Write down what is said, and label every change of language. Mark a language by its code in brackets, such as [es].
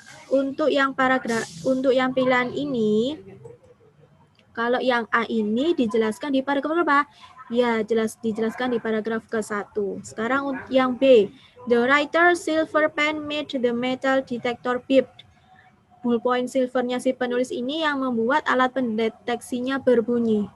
[id] Untuk yang pilihan ini, kalau yang A ini dijelaskan di paragraf berapa? Ya, dijelaskan di paragraf ke-1. Sekarang yang B. [en] The writer silver pen made the metal detector beep. [id] Ballpoint silvernya si penulis ini yang membuat alat pendeteksinya berbunyi.